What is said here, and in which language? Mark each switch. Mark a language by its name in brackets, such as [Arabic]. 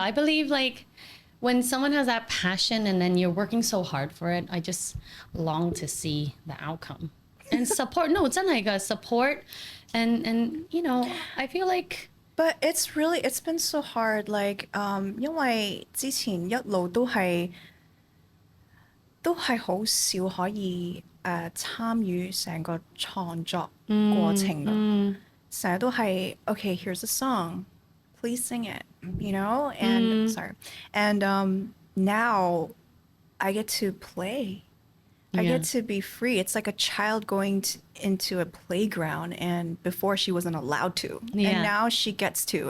[English] I believe like when someone has that passion and then you're working so hard for it, I just long to see the outcome and support. No, [Cantonese] 真係㗎 [English] support and I feel like. But it's been so hard. [Cantonese] Like 因為之前一路都係好少可以參與成個創作過程㗎。成日都係 [English] okay, here's a song, please sing it, and sorry, and now I get to play. I get to be free. It's like a child going into a playground, and before she wasn't allowed to, and now she gets to.